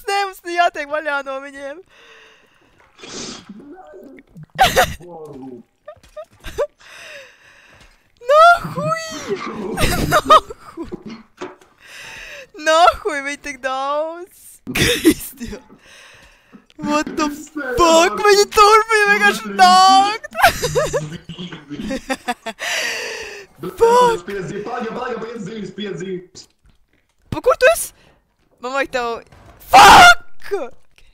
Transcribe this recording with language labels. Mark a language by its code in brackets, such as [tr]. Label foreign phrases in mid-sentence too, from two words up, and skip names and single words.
[lv] Nē, mums jātiek vaļā no viņiem. Nahuj! Nahuj! Nahuj, viņi tik daudz! Kristiān! [en] What the fuck? [lv] Viņi turpina vienkārši nākt! Fuck! Pa kur tu esi? Man vajag tev... Fuck!